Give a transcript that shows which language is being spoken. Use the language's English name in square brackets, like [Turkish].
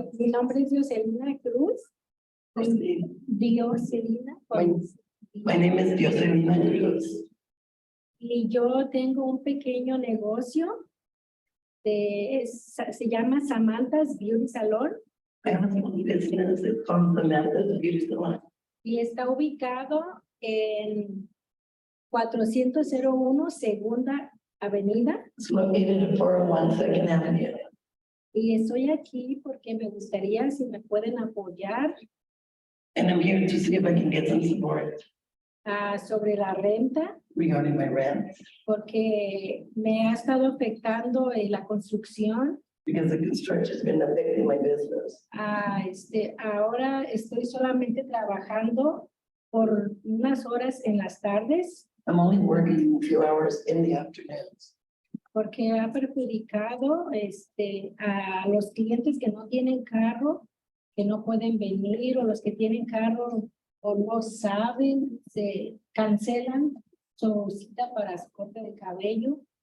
[Spanish] mi nombre es Jocelyn Cruz. Dioselina. [English] My name is Dioselina Cruz. [Spanish] Y yo tengo un pequeño negocio se llama Samantha's Beauty Salon [English] I have a business, it's called Samantha's Beauty Salon. [Spanish] y está ubicado en 401 Segunda Avenida. [English] It's located at 401 Second Avenue. [Spanish] Y estoy aquí porque me gustaría si me pueden apoyar [English] And I'm here to see if I can get some support [Spanish] sobre la renta, [English] regarding my rent, [Spanish] porque me ha estado afectando la construcción. [English] because the construction has been affecting my business. [Spanish] Ahora estoy solamente trabajando por unas horas en las tardes [English] I'm only working a few hours in the afternoons. [Spanish] porque ha perjudicado a los clientes que no tienen carro, que no pueden venir, o los que tienen carro o no saben, se cancelan su cita para su corte de cabello.